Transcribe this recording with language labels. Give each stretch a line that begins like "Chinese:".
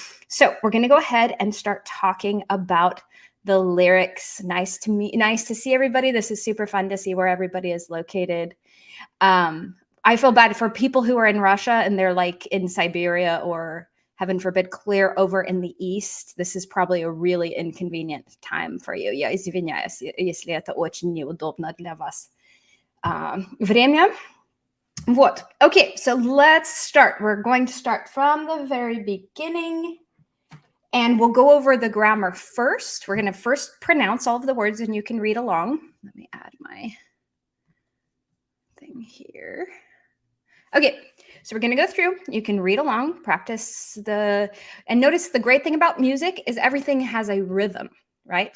English: So we're going to go ahead and start talking about the lyrics. Nice to see everybody. This is super fun to see where everybody is located. I feel bad for people who are in Russia and they're like in Siberia or, heaven forbid, clear over in the east. This is probably a really inconvenient time for you.
Russian: Я извиняюсь, если это очень неудобно для вас время.
English: Вот. Okay, so let's start. We're going to start from the very beginning. And we'll go over the grammar first. We're going to first pronounce all of the words and you can read along. Let me add my thing here. Okay, so we're going to go through. You can read along, practice and notice the great thing about music is everything has a rhythm, right?